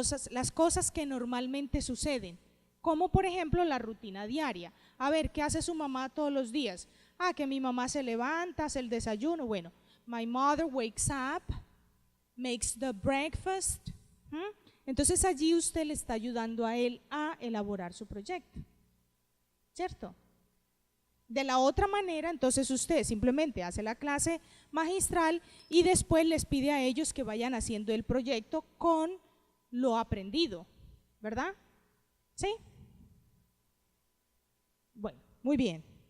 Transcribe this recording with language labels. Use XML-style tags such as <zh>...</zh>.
<es>Las cosas que normalmente suceden, como por ejemplo la rutina diaria. A ver, ¿qué hace su mamá todos los días? Ah, que mi mamá se levanta, hace el desayuno.</es> <en>Bueno, my mother wakes up, makes the breakfast.</en> <es>Entonces allí usted le está ayudando a él a elaborar su proyecto, ¿cierto? De la otra manera, entonces usted simplemente hace la clase magistral y después les pide a ellos que vayan haciendo el proyecto con lo aprendido, ¿verdad? ¿Sí? Bueno, muy bien.</es>